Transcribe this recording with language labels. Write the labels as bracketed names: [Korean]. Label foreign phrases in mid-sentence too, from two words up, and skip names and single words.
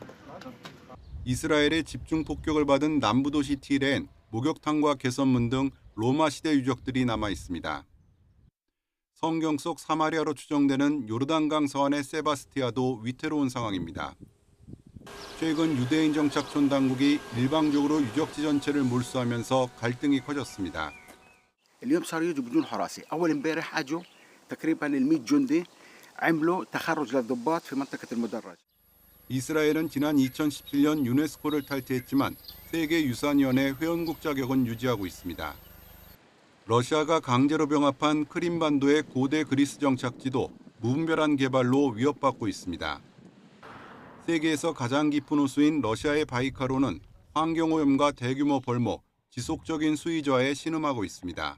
[Korean] 이스라엘의 집중 폭격을 받은 남부 도시 티레엔 목욕탕과 개선문 등 로마 시대 유적들이 남아 있습니다. 성경 속 사마리아로 추정되는 요르단강 서안의 세바스티아도 위태로운 상황입니다. 최근 유대인 정착촌 당국이 일방적으로 유적지 전체를 몰수하면서 갈등이 커졌습니다. [Arabic] اليوم صاروا يجوا حراسي اول امبارح اجوا تقريبا ال100 جندي عملوا تخرج للضباط في منطقه المدرج. [Korean] 이스라엘은 지난 2017년 유네스코를 탈퇴했지만 세계유산위원회 회원국 자격은 유지하고 있습니다. 러시아가 강제로 병합한 크림반도의 고대 그리스 정착지도 무분별한 개발로 위협받고 있습니다. 세계에서 가장 깊은 호수인 러시아의 바이카로는 환경오염과 대규모 벌목, 지속적인 수위 저하에 신음하고 있습니다.